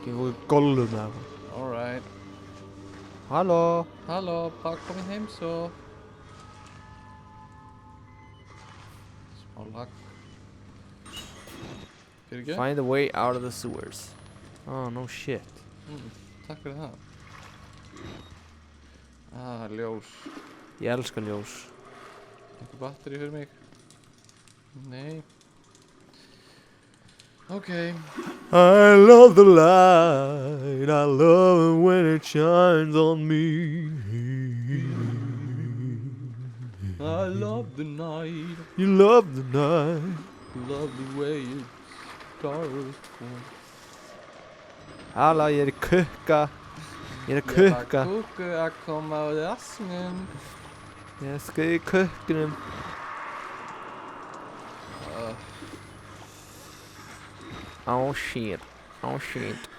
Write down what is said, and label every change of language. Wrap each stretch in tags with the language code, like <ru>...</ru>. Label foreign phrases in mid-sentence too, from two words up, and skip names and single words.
<is>Gollum eða eitthvað.</is> <en>Alright.</en> <is>Halló. Halló, bara komin heim svo. Smá lag. Fyrir ekki?</is> <en>Find a way out of the sewers. Oh, no shit.</en> <is>Takk fyrir það. Ljós. Ég elska ljós. Einhver batteri fyrir mig? Nei. Ok.</is> <en>I love the light. I love it when it shines on me. I love the night. You love the night. Love the way it starts.</en> <is>Halla, ég er í kukka. Ég er að Ég kukka. var kúku að koma á rassnum. Ég skal í kukkunum.</is> <en>Oh shit. Oh shit.</en>